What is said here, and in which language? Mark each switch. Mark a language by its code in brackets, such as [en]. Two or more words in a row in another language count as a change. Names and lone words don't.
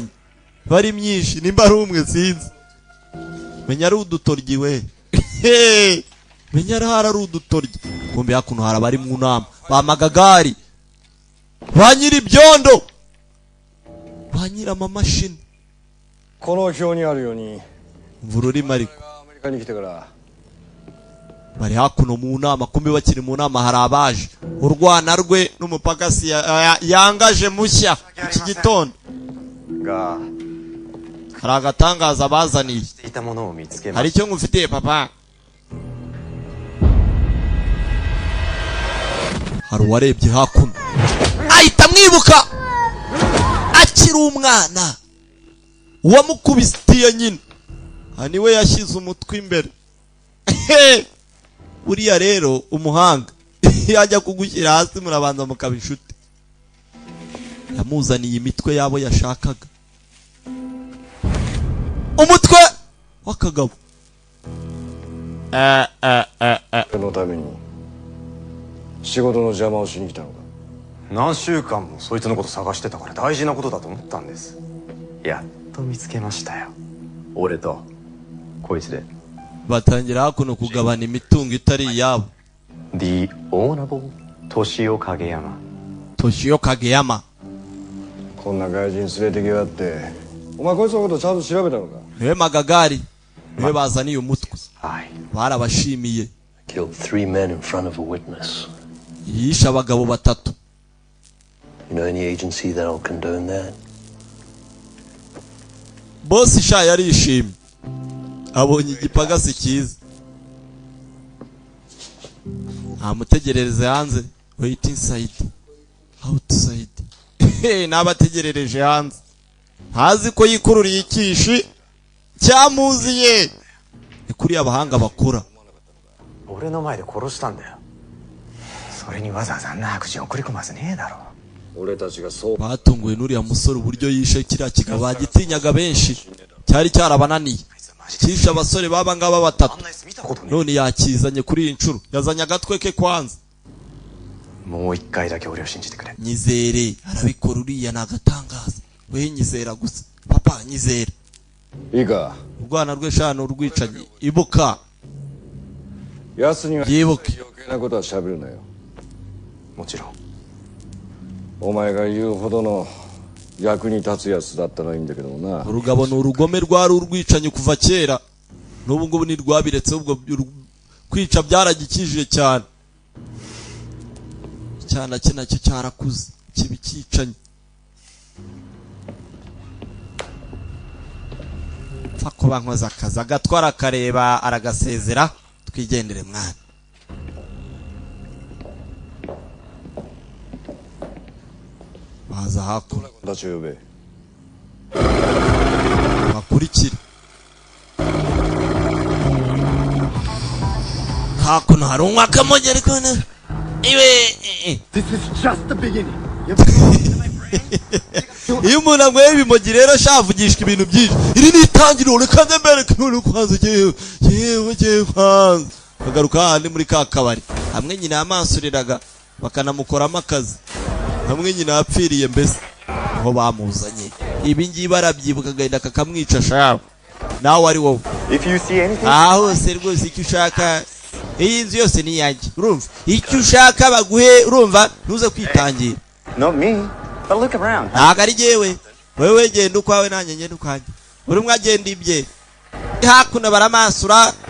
[rw] Bari myinshi nimba ari umwe sinzi. Menya ari udutoryi we. Menya ari udutoryi. Kumbe hakuno harabari mu nama. Bamagagari. Banyira ibyondo. Banyira amamashini. [ja] この表にあるように [rw] Mvururi mariko. [ja] アメリカに来てから [rw] Bari hakuno mu nama. Kumbe bakiri mu nama hari abaje. Urwana rwe n'umupakasi yangaje mushya iki gitondo. [ja] が [rw] Hari agatangaza bazaniye. [ja] していたものを見つけま [rw] Hari [ja] した。 [rw] icyo ngufitiye papa. Hari uwarebye hakuno. Ahita mwibuka. Akiri umwana. Uwamukubitiye nyine. Hani we yashyize umutwe imbere. Uriya rero umuhanga. Yajya kugushyira hasi murabanza mukaba inshuti. Yamuzaniye imitwe yabo yashakaga. Umutwe wakagabo. [ja] のために仕事の邪魔をしに来たのか。何週間もそいつのこと探してたから大事なことだと思ったんです。やっと見つけましたよ。俺とこいつで。 [rw] Batangira hakuno kugabana imitungo itari iyabo. [en] The Honorable Toshio Kageyama. Toshio Kageyama. [ja] こんな外人連れてきやがって、お前こいつのことちゃんと調べたのか。 [rw] Niwe magagari. Niwe bazaniye umutwe. [ja] はい。 [rw] Barabashimiye. [en] Killed 3 men in front of a witness. [rw] Yisha abagabo batatu. [en] You know any agency that'll condone that? [rw] Boss sha yarishimye. Abonye igipagasi cyiza. Amutegerereze hanze. [en] Wait inside. Outside. [rw] Nabategerereje hanze. Hazi ko yikururiye ikishi cyamuziye. Kuri abahanga bakora. [ja] 俺の前で殺したんだよ。それにわざわざあんな白人送り込まずねえだろ。俺たちがそう。 [rw] Batunguwe n'uriya musore uburyo yishe kiriya kigabo bagitinyaga benshi. Cyari cyarabananiye. Kisha abasore baba ngaba batatu. None yakizanye kuri iyi ncuro. Yazanye agatwe ke kwanza. [ja] もう一回だけ俺を信じてくれ。 [rw] Nyizere arabikora uriya nagatangaza. We nyizera gusa. Papa papa nyizera [ja] いいか [rw] urwana rw'eshanu urwicanyi ibuka [ja] 奴には [rw] yibuke [ja] 余計なことは喋るなよもちろん。お前が言うほどの役に立つやつだったらいいんだけどもな [rw] urugabo ni urugome rwari urwicanyi kuva kera n'ubu ngubu ntirwabiretse ubwo kwica byaragikijije cyane cyana cye nacyo cyarakuze kibi cyicanye pfa kuba nkoze akazi agatwara akareba aragasezera twigendere mwana baza hakuno [ja] たちを呼べ [rw] bakurikire hakuno hari umwaka mujya ariko iwe [en] This is just the beginning. [rw] iyo umuntu anyweye ibimogi rero shavugishwa ibintu byinshi iri ni itangiriro reka ndemereke none kwanza yewe kwanza kagaruka hahandi muri ka kabari hamwe nyina yamansuriraga bakanamukoramo akazi hamwe nyina yapfiriye mbese aho bamuzanye ibi ngibi arabyibuka agahita kakamwica shawe nawe ari wowe [en] If you see anything, [rw] aha hose rwose icyo ushaka iyi nzu yose ni iyanjye urumva icyo ushaka baguhe urumva ntuze kwitangira [en] Not me. But look around. [rw] ntabwo ari jyewe wewe genda ukwawe nanjye ngenda ukwanjye buri umwe agenda ibye hakuno baramansura